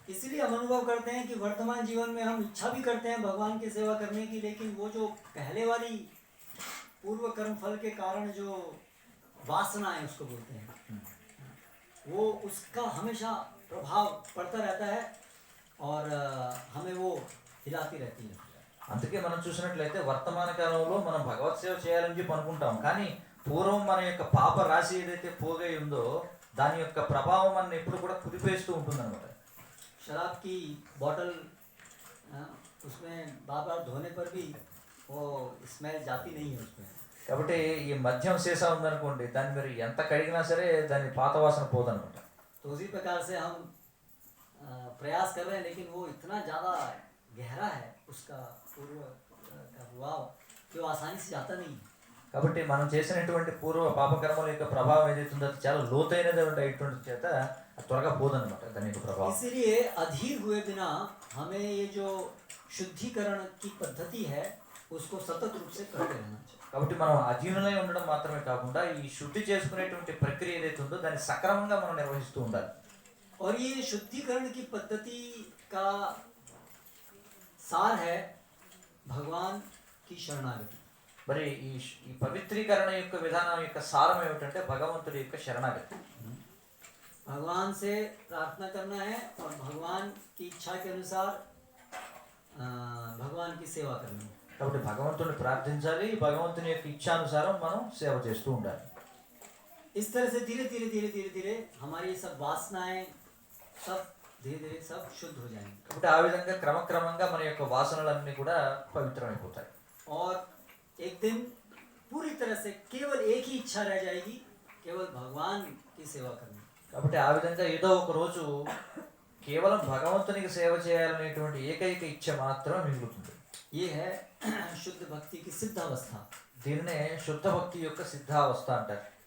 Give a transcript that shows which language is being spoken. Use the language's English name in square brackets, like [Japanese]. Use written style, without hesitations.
[Hindi] इसलिए हम अनुभव करते हैं कि वर्तमान जीवन में हम इच्छा भी करते हैं भगवान की सेवा करने की, लेकिन वो जो पहले वाली पूर्व कर्म फल के कारण जो वासना है उसको बोलते हैं, वो उसका हमेशा प्रभाव पड़ता रहता है और हमें वो हिलाती रहती है. [Telugu] అందుకే మనం చూసినట్లయితే వర్తమాన కాలంలో మనం భగవత్ సేవ చేయాలని చెప్పి అనుకుంటాం, కానీ పూర్వం మన యొక్క పాప రాశి ఏదైతే పోగై ఉందో దాని యొక్క ప్రభావం మన ఎప్పుడు కూడా కుదిపేస్తూ ఉంటుందన్నమాట. [Hindi] शराब की बॉटल उसमें बार बार धोने पर भी वो स्मेल जाती नहीं है उसमें. [Telugu] కాబట్టి ఈ మద్యం సీసా ఉందనుకోండి, దాన్ని మీరు ఎంత కడిగినా సరే దాని పాత వాసన పోదనమాట. [Hindi] तो उसी प्रकार से हम प्रयास कर रहे हैं, लेकिन वो इतना ज़्यादा गहरा है उसका पूर्व का प्रभाव कि वो आसानी से जाता नहीं. [Telugu] కాబట్టి మనం చేసినటువంటి పూర్వ పాపకర్మల యొక్క ప్రభావం ఏదైతే ఉందో అది చాలా లోతైనది అటువంటి చేత అది త్వరగా పోదనమాట దాని యొక్క ప్రభావం. [Hindi] इसलिए अधीर हुए बिना हमें ये जो शुद्धिकरण की पद्धति है उसको सतत रूप से करते रहना चाहिए. [Telugu] కాబట్టి మనం అధీనులై ఉండడం మాత్రమే కాకుండా ఈ శుద్ధి చేసుకునేటువంటి ప్రక్రియ ఏదైతే ఉందో దాన్ని సక్రమంగా మనం నిర్వహిస్తూ ఉండాలి. [Hindi] और ये शुद्धिकरण की पद्धति का सार है भगवान की शरणागति. [Telugu] మరి ఈ పవిత్రీకరణ యొక్క విధానం యొక్క సారం ఏమిటంటే భగవంతుడి యొక్క శరణాగతి. [Hindi] भगवान से प्रार्थना करना है और भगवान की इच्छा के अनुसार भगवान की सेवा करनी है. [Telugu] కాబట్టి భగవంతుడిని ప్రార్థించాలి, భగవంతుని యొక్క ఇచ్ఛానుసారం మనం సేవ చేస్తూ ఉండాలి. [Hindi] इस तरह से धीरे धीरे धीरे धीरे धीरे हमारी सब वासनाएं सब धीरे धीरे सब शुद्ध हो जाएंगी. [Telugu] కాబట్టి ఆ విధంగా క్రమక్రమంగా మన యొక్క వాసనలన్నీ కూడా పవిత్రమైపోతాయి. [Hindi] और एक दिन पूरी तरह से केवल एक ही इच्छा रह जाएगी, केवल भगवान की सेवा करनी. [Telugu] కాబట్టి ఆ విధంగా ఏదో ఒక రోజు కేవలం భగవంతునికి సేవ చేయాలనేటువంటి ఏకైక ఇచ్చ మాత్రమే మిగులుతుంది. [Hindi] ये है शुद्ध भक्ति की सिद्धावस्था. [Telugu] దీన్నే శుద్ధ భక్తి యొక్క సిద్ధావస్థ అంటారు.